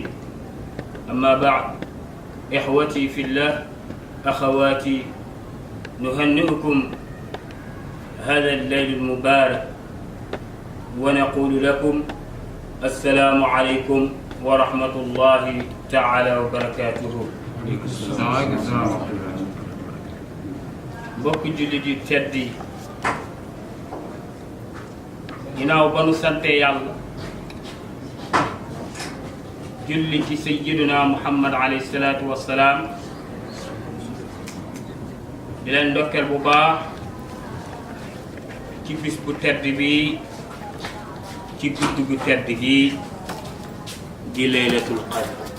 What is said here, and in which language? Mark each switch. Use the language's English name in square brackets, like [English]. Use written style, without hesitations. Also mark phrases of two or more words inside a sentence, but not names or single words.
[Arabic] أما بعد، إخوتي في الله، أخواتي، نهنئكم هذا الليل المبارك ونقول لكم السلام عليكم ورحمة الله تعالى وبركاته. [Wolof] mbokk jullit yi tedd yi, ginnaaw ba nu sante yàlla julli ci sayyiduna Muhammad [Arabic] عليه الصلاة والسلام, [Wolof] di leen ndokkeel bu baax ci bis bu tedd bi, ci guddi gu tedd gi di [Arabic] ليلة القدر.